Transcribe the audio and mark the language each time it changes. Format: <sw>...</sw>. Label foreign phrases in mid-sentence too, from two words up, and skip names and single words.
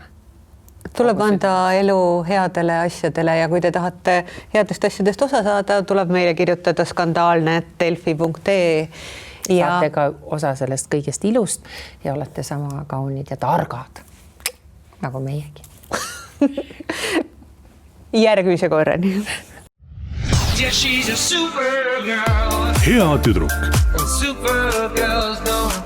<et>Tuleb anda elu headele asjadele ja kui te tahate headest asjadest osa saada, tuleb meile kirjutada skandaalne@delfi.ee. Saate ka osa sellest kõigest ilust ja olete sama kaunid ja targad, nagu meiegi. Järgmise korrani.</et> <en>Yeah, she's a super girl.</en> <et>hea tüdruk.</et> <en>Super girls don't</en>